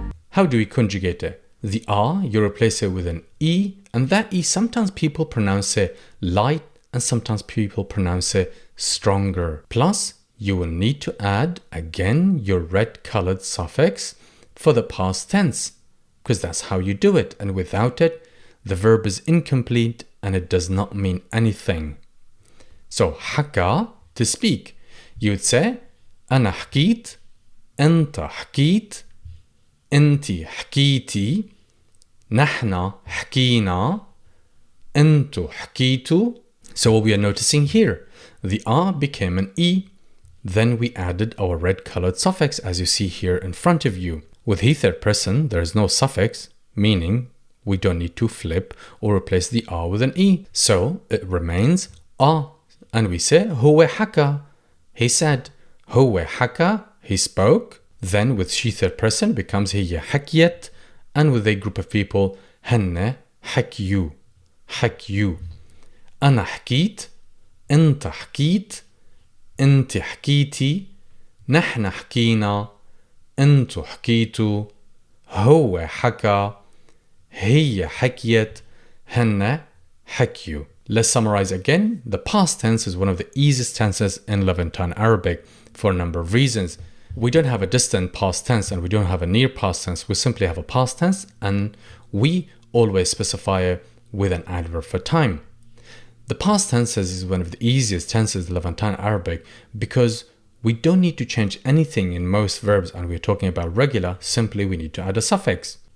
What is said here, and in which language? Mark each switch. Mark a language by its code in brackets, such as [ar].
[en] How do we conjugate it? The R, you replace it with an E, and that E, sometimes people pronounce it light and sometimes people pronounce it stronger. Plus, you will need to add, again, your red colored suffix for the past tense, because that's how you do it. And without it, the verb is incomplete and it does not mean anything. So, haka, to speak. You would say, [ar] أنا حكيت, أنت حكيت, أنتِ حكيتي, نحن حكينا, أنتم حكيتوا. [en] So what we are noticing here, the R became an E. Then we added our red colored suffix, as you see here in front of you. With he third person, there is no suffix, meaning we don't need to flip or replace the R with an E. So it remains A. And we say, [ar] هو حكى, [en] he said. [ar] هو حكى, [en] he spoke. Then with she third person becomes [ar] هي حكيت. [en] And with a group of people, [ar] هن حكيوا, حكيوا. أنا حكيت, أنت حكيت, أنت حكيتي, نحن حكينا, أنتم حكيتوا, هو حكى, هي حكيت, هن حكيوا. [en] Let's summarize again. The past tense is one of the easiest tenses in Levantine Arabic for a number of reasons. We don't have a distant past tense and we don't have a near past tense. We simply have a past tense, and we always specify it with an adverb for time. The past tense is one of the easiest tenses in Levantine Arabic because we don't need to change anything in most verbs, and we're talking about regular, simply we need to add a suffix.